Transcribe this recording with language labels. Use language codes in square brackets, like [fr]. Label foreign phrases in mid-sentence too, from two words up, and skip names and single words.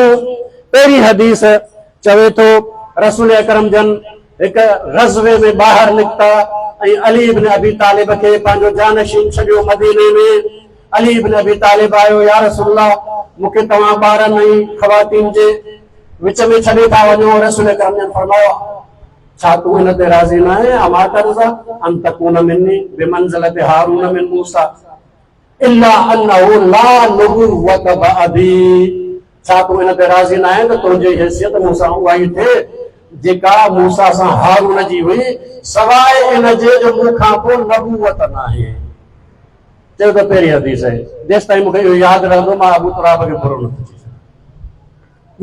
[sd] पहिरीं हदीस चवे थो रसूल अकरम जन हिकु ग़ज़वे में ॿाहिरि निकिता ऐं अली इब्न अबी तालिब खे पंहिंजो जानशीन छॾियो मदीने में। अली इब्न अबी तालिब आयो, [ar] يا رسول الله [sd] मूंखे तव्हां ॿारनि ऐं ख़वातीन जे विच में छॾे था वञो। रसूल अकरम जन फरमायो, छा तूं हिन ते राज़ी न आहे? [ar] أما ترضى أن تكون مني بمنزلة هارون من موسى إلا أنه لا نبوة بعدي, [sd] छा तूं हिन ते राज़ी न आहे त तुंहिंजी हैसियत मूंसा उहा ई थिए जेका मूसा सां हारून जी हुई, सवाइ इन जे जो मूंखां पोइ नबूवत न आहे। चयो त पहिरीं हदीस आहे, जेसि ताईं मूंखे इहो यादि रहंदो मां अबू तुराब खे बुरो न थी सघां।